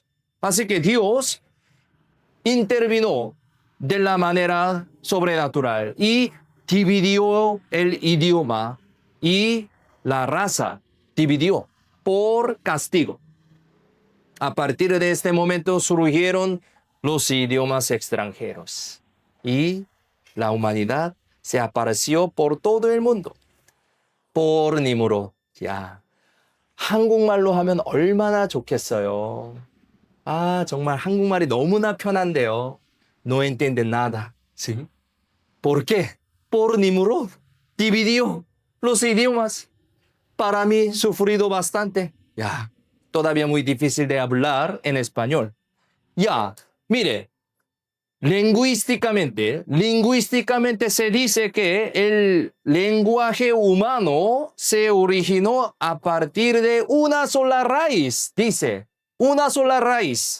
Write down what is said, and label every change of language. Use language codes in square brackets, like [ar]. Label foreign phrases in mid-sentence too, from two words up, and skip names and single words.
[es] Así que Dios intervino de la manera sobrenatural y dividió el idioma y la raza, dividió por castigo. A partir de este momento surgieron los idiomas extranjeros y la humanidad se apareció por todo el mundo. por 님으로. [ko] 야, 한국말로 하면 얼마나 좋겠어요. 아, 정말 한국말이 너무나 편한데요. [es] No entiende nada, ¿sí? ¿Por qué? Por Nimrod. Dividió los idiomas. Para mí, sufrido bastante. Ya, todavía muy difícil de hablar en español. Ya, mire, lingüísticamente se dice que el lenguaje humano se originó a partir de una sola raíz, dice, una sola raíz.